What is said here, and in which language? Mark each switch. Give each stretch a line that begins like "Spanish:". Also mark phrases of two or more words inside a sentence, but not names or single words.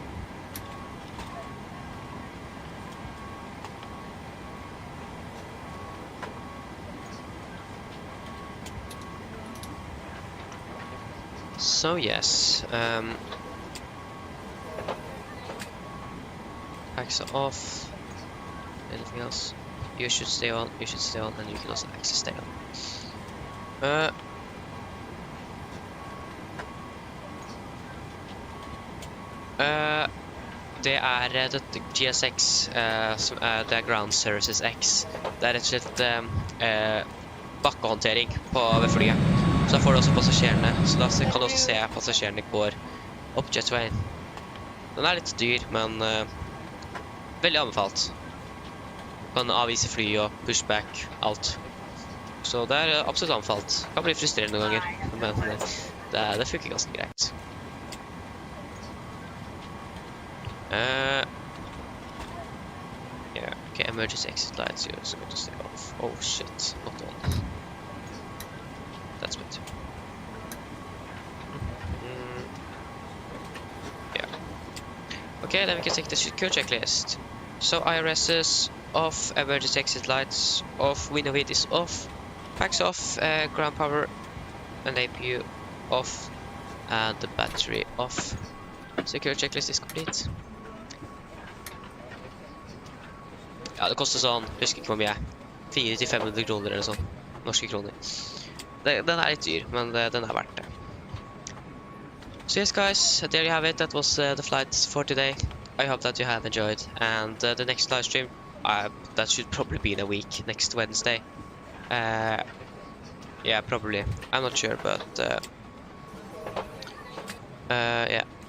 English: So yes, packs are off. Anything else? You should stay on. You should stay on, and you can also access stay on.
Norwegian: Det dette GSX, som det Ground Services X. Det rett og slett bakkehåndtering ved flyet. Så da får du også passasjerene, så da kan du også se passasjerene går opp jetwayen. Den er litt dyr, men veldig anbefalt. Du kan avvise fly og pushback, alt. Så det er absolutt anbefalt. Det kan bli frustrerende noen ganger, men det funker ganske greit.
English: Yeah, okay, emergency exit lights, you're also going to stay off. Oh shit, not on. That's bad. Yeah. Okay, then we can take the secure checklist. So IRSs off, emergency exit lights off, window heat is off, packs off, ground power and APU off, and the battery off. Secure checklist is complete.
Norwegian: Ja, det koster sånn, husker ikke hvor mye, 400-500 kroner eller sånn, norske kroner. Den er litt dyr, men den er verdt det.
English: So yes guys, there you have it. That was the flight for today. I hope that you have enjoyed, and the next live stream, that should probably be in a week, next Wednesday. Yeah, probably. I'm not sure, but yeah.